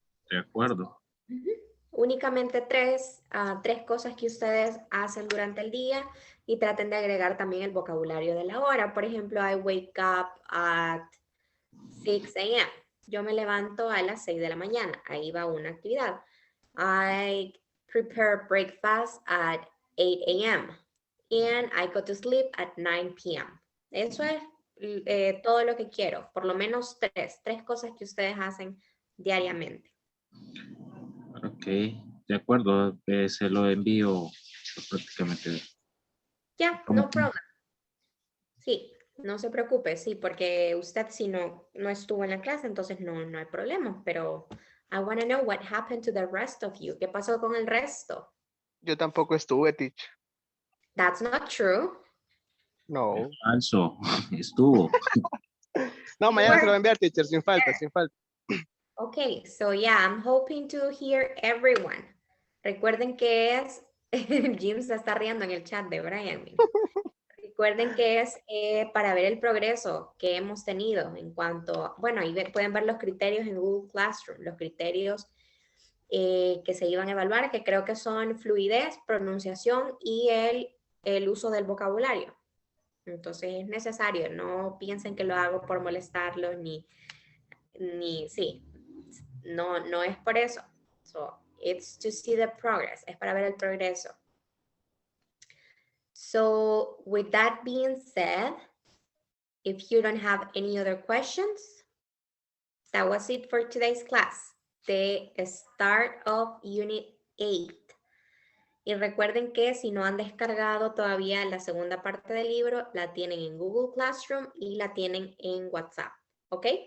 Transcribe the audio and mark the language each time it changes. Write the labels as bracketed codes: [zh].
[es] De acuerdo. Únicamente tres cosas que ustedes hacen durante el día y traten de agregar también el vocabulario de la hora. Por ejemplo, [en] I wake up at 6 a.m. [es] Yo me levanto a las 6 de la mañana. Ahí va una actividad. [en] I prepare breakfast at 8 a.m. and I go to sleep at 9 p.m. [es] Eso es todo lo que quiero. Por lo menos tres cosas que ustedes hacen diariamente. Ok, de acuerdo. Se lo envío prácticamente. Ya, [en] no problem. [es] Sí, no se preocupe, sí, porque usted si no estuvo en la clase, entonces no hay problema, pero [en] I want to know what happened to the rest of you. [es] ¿Qué pasó con el resto? Yo tampoco estuve, teacher. [en] That's not true. No. [es] Falso. Estuvo. No, mañana se lo voy a enviar, teacher, sin falta, sin falta. [en] Okay, so yeah, I'm hoping to hear everyone. [es] Recuerden que es, Jim se está riendo en el chat de Brian. Recuerden que es para ver el progreso que hemos tenido en cuanto, bueno, ahí pueden ver los criterios en Google Classroom, los criterios que se iban a evaluar, que creo que son fluidez, pronunciación y el uso del vocabulario. Entonces es necesario, no piensen que lo hago por molestarlos sí, no es por eso. [en] So, it's to see the progress, [es] es para ver el progreso. [en] So, with that being said, if you don't have any other questions, that was it for today's class, the start of Unit 8. [es] Y recuerden que si no han descargado todavía la segunda parte del libro, la tienen en Google Classroom y la tienen en WhatsApp, ¿ok?